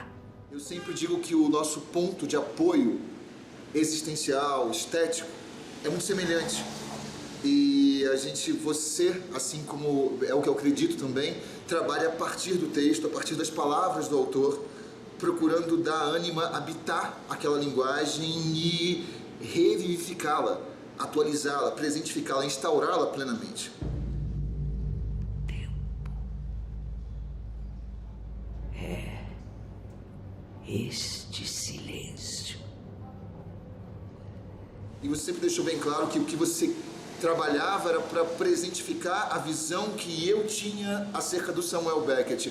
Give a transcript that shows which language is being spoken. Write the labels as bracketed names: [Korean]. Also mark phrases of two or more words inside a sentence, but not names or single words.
[Portuguese] Eu sempre digo que o nosso ponto de apoio existencial, estético, é muito semelhante. E você, assim como é o que eu acredito também, trabalha a partir do texto, a partir das palavras do autor, procurando dar ânima, habitar aquela linguagem e revivificá-la, atualizá-la, presentificá-la, instaurá-la plenamente. Este silêncio. E você sempre deixou bem claro que o que você trabalhava era para presentificar a visão que eu tinha acerca do Samuel Beckett.